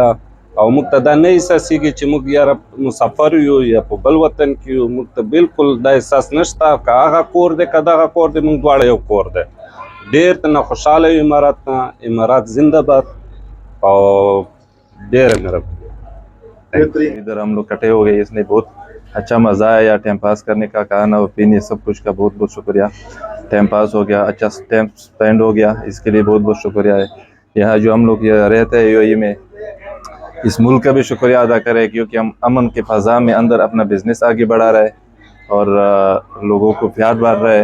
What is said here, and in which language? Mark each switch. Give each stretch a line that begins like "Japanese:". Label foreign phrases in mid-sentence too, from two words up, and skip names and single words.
Pashto: او موږ ته دا نه احساسېږي چې موږ یاره مسافر یو یا په بل وطن کې یو. موږ ته بالکل دا احساس نشته، که هغه کور دی که دغه کور دی، موږ دواړه یو کور دی. ډېر ته نه خوشحاله یو امارات نه. امارات زنده باد او ډېره مهرباني.
Urdu: ادھر ہم لوگ کٹھے ہو گئے، اس نے بہت اچھا مزہ آیا
English: time pass
Urdu: کرنے کا، کھانا اور پینے سب کچھ کا بہت بہت شکریہ۔
English: time pass
Urdu: ہو گیا، اچھا
English: time spend
Urdu: ہو گیا، اس کے لیے بہت بہت شکریہ ہے۔ یہاں جو ہم لوگ رہتے ہیں UAE میں، اس ملک کا بھی شکریہ ادا کریں کیونکہ ہم امن کے فضا میں اندر اپنا بزنس آگے بڑھا رہے اور لوگوں کو پیار بانٹ رہے۔